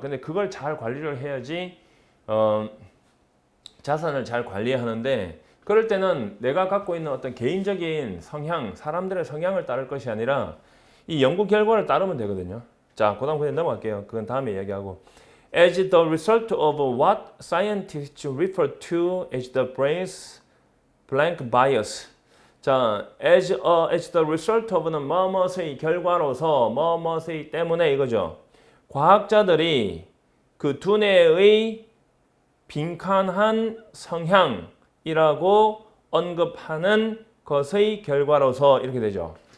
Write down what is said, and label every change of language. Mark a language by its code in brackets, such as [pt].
[ko] 근데 그걸 잘 관리를 해야지 자산을 잘 관리하는데, 그럴 때는 내가 갖고 있는 어떤 개인적인 성향, 사람들의 성향을 따를 것이 아니라 이 연구 결과를 따르면 되거든요. 자, 그 다음 그냥 넘어갈게요. 그건 다음에 이야기하고. [en] As the result of what scientists refer to as the brain's blank bias. [ko] 자, [en] as the result of [ko] 는 뭐뭐의 결과로서 뭐뭐의 때문에 이거죠. 과학자들이 그 두뇌의 빈칸한 성향이라고 언급하는 것의 결과로서 이렇게 되죠.